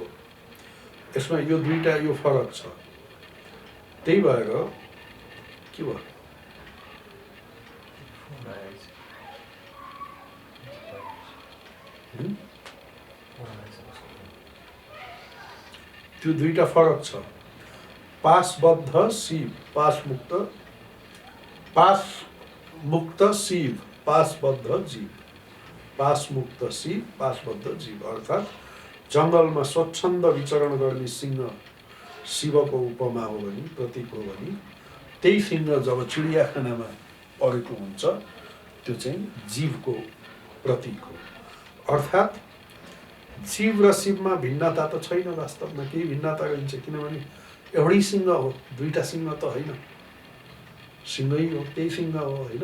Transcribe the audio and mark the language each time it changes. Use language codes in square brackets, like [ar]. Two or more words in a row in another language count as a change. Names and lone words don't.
[ne] यसमा यो दुईटा यो फरक छ। त्यही भएर के भयो त्यो दुईटा फरक छ। पासबद्ध शिव, पासमुक्त शिव, पासबद्ध जीव। पासमुक्त शिव, पासबद्ध जीव अर्थात् जङ्गलमा स्वच्छन्द विचरण गर्ने सिंह शिवको उपमा हो भने, प्रतीक हो भने, त्यही सिंह जब चिडियाखानामा परेको हुन्छ त्यो चाहिँ जीवको प्रतीक हो। अर्थात् जीव र शिवमा भिन्नता त छैन, वास्तवमा केही भिन्नता रहन्छ, किनभने एउटै सिंह हो, दुईटा सिंह त होइन, सिंहै हो, त्यही सिंह हो होइन।